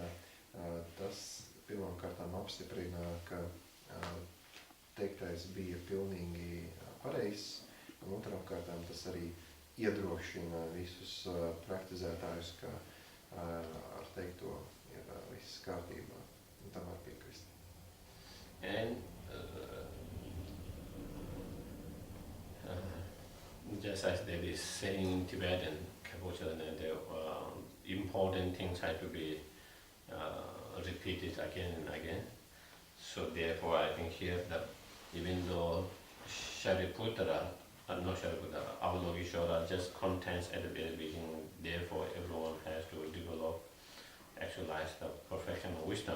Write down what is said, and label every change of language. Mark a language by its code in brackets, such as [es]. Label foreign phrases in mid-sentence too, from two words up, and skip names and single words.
[lv] Tas pirmām kārtām apstiprina, ka teiktais bija pilnīgi pareizs, un otram kārtām tas arī iedrošina visus praktizētājus, ka ar teikto ir viss kārtībā, un tam var piekrist. [en] And just as there is saying in Tibetan, the important things have to be repeated again and again. So therefore I think here that even though Shariputra, Avalokiteshvara just contains at the very beginning, therefore everyone has to develop, actualize the perfection of wisdom.